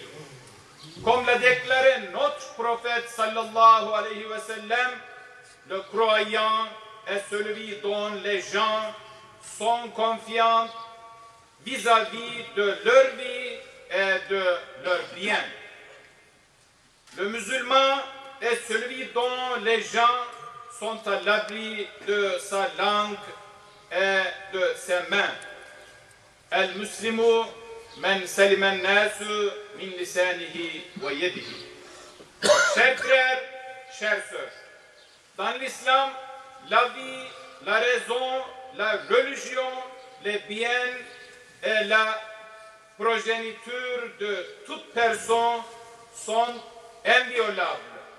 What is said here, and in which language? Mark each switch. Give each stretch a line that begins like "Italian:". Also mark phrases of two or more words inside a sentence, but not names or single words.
French: Comme l'a déclaré notre prophète
Arabic: صلى الله عليه وسلم,
French: le croyant est celui dont les gens sont confiants vis-à-vis de leur vie et de leurs biens. Le musulman est celui dont les gens sont à l'abri de sa langue et de ses mains.
Arabic: المسلم من سلم الناس من لسانه ويده.
French: Chers frères, chères sœurs, dans l'islam, la vie, la raison, la religion, les biens et la progéniture de toute personne sont inviolables.